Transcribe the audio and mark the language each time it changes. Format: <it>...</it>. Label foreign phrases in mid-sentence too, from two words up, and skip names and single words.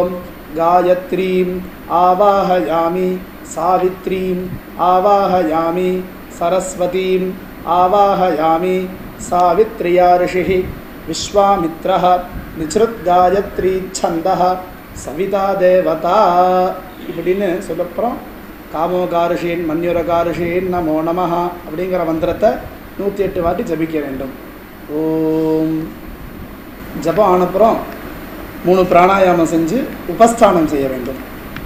<sa>गायत्रीं आवाहयामि सावित्रीं आवाहयामि सरस्वतीं आवाहयामि. सावित्र्या ऋषिः विश्वामित्रः निसृत् गायत्री छन्दः सविता देवता.</sa> <ta>இப்படின்னு சொல்லப்புறம்</ta> <sa>कामोऽकार्षीत् मन्युरकार्षीत् नमो नमः</sa> <ta>அப்படிங்கிற மந்திரத்தை 108 வாட்டி ஜபிக்க வேண்டும். ஓம். ஜபம் ஆனப்புறம் 3 பிராணாயாமம் செஞ்சு உபஸ்தானம் செய்ய வேண்டும்.</ta>